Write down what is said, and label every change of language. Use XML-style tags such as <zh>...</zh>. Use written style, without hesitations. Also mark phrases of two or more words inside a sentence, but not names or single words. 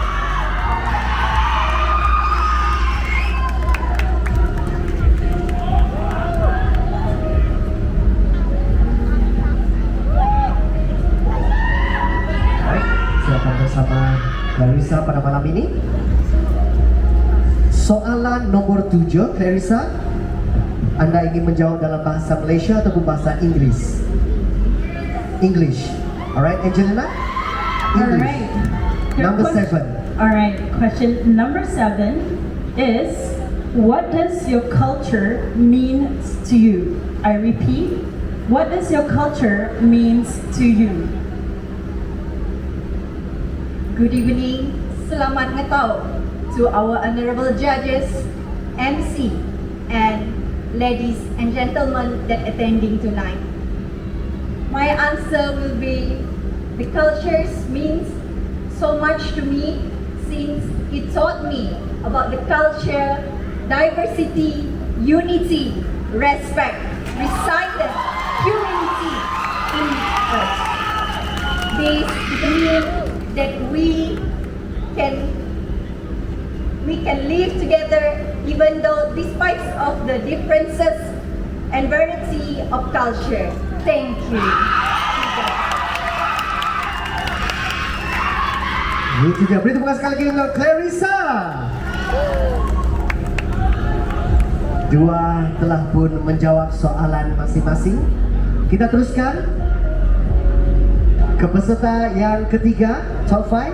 <ms>Bersama Clarissa pada malam ini. Soalan nomor 7, Clarissa, Anda ingin menjawab dalam bahasa Malaysia ataupun bahasa Inggris?</ms> <en>English. Alright, Angelina? English. Number 7. Alright, question number 7 is, what does your culture mean to you? I repeat, what does your culture means to you? Good evening,</en> <iba>selamat ngetau</iba> <en>to our honorable judges, MC, and ladies and gentlemen that attending tonight. My answer will be, the cultures means so much to me since it taught me about the culture, diversity, unity, respect, resilience, humility in us. This means that we can live together even though despite of the differences and variety of culture. Thank you.</en> <ms>Itu dia, beri tepuk tangan sekali lagi untuk Clarissa. Dua telah pun menjawab soalan masing-masing. Kita teruskan ke peserta yang ketiga, top 5.</ms>